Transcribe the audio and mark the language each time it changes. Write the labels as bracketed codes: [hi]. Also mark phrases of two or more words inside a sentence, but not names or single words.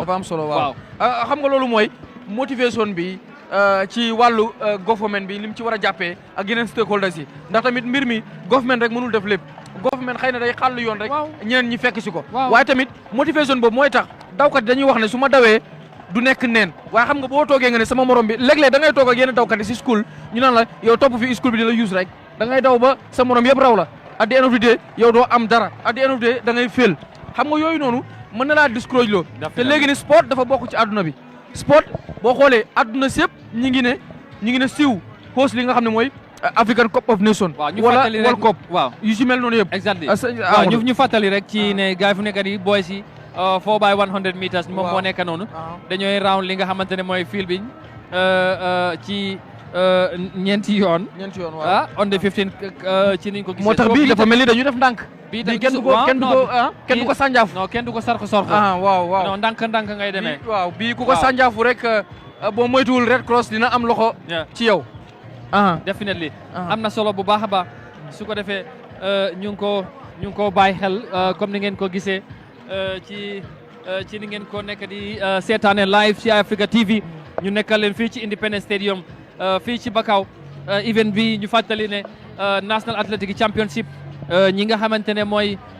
[wo] waaw xam nga loolu mooy motivation bi ci wàllu government bi lim ci war a jàppee ak yeneen stakeholders yi ndax tamit mbir mi government rek mënul def lépp government xëy na day xàll yoon rek ñeneen ñi fekk si ko waaye tamit motivation boobu mooy tax dawkat dañuy wax ne su ma dawee du nekk neen waaye xam nga boo toogee nga ne sama morom bi léeg-léeg da ngay toog ak yenn dawkat yi si school ñu naan la yow topp fi school bi di la use rek da ngay daw ba sa morom yëpp raw la [en] at the end of the day [wo] yow doo am dara [en] at the end of the day [wo] da ngay féel xam nga yooyu noonu mën na laa discourage loo te léegi ni sport dafa bokk ci àdduna bi sport boo xoolee àdduna si yëpp ñi ngi ne siiw host li nga xam ne mooy African Cup of Nations wala World Cup yu si mel noonu yëpp exactly waaw ñu fàttali rek ci ne gars yi fu nekk di boys yi 4x100 meters moom moo nekk noonu dañooy round li nga xamante ne mooy field bi ci ñeenti yoon waaw [en] on the 15 [wo] ci niñ ko gisee moo tax bii dafa mel ni dañu def ndànk bii kenn du ko sànjaaf non kenn du ko sarko waaw non ndànk ngay demee waaw bii ku ko sànjaafu rek boo moytuwul Red Cross dina am loxo ci yow definitely am na solo bu baax a baax su ko defee ñu ngi ko bàyyi xel comme ni ngeen ko gisee ci ni ngeen ko nekk di seetaane live ci Africa TV ñu nekkal leen fii ci Independence Stadium fii ci Bakau event bi ñu fàttali ne National Athletic Championship ñi nga xamante ne mooy